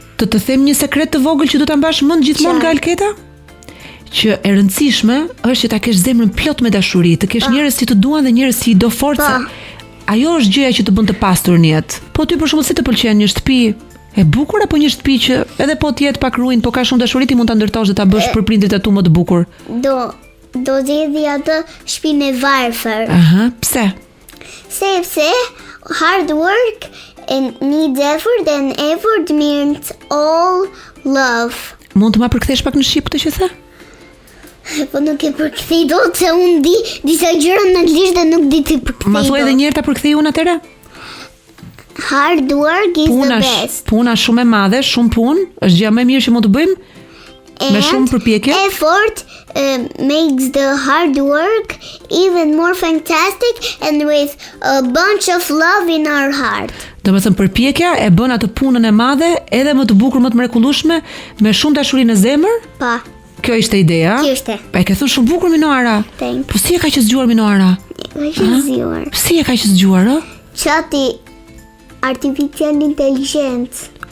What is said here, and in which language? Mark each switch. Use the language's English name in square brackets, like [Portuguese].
[Albanian] Të them një sekret të vogël që do ta mbash mend gjithmonë nga Alketa? Që e rëndësishme është që ta kesh zemrën plot me dashuri, të kesh njerëz që të duan dhe njerëz që i do forca. Ajo është gjëja që të bën të pastur në jetë. Po ty për shembull si të pëlqen një shtëpi e bukur apo një shtëpi që edhe po të jetë pak ruin, po ka shumë dashuri ti mund ta ndërtosh dhe ta bësh për prindrit e tu më të bukur? Do zgjedhja atë shtëpinë e varfër. Pse? Sepse [English] hard work and needs effort and effort means all love. [Albanian] Mund të ma përkthesh pak në shqip këtë që the? Po nuk e përkthej dot se unë di disa gjëra në anglisht dhe nuk di të përkthej. Ma thuaj edhe një herë ta përkthej unë atëre? [English] Hard work is the best. [Albanian] Puna shumë e madhe, shumë punë, është gjëja më e mirë që mund të bëjmë. Me shumë përpjekje. [English] Effort makes the hard work even more fantastic and with a bunch of love in our heart. [Albanian] Domethënë përpjekja e bën atë punën e madhe edhe më të bukur, më të mrekullueshme, me shumë dashuri në zemër. Pa. Kjo ishte ideja. Kjo ishte. Pa e ke thënë shumë bukur Minoara. Po si e ka që zgjuar Minoara? Si e ka që zgjuar, ë? [English] Çati artificial intelligence.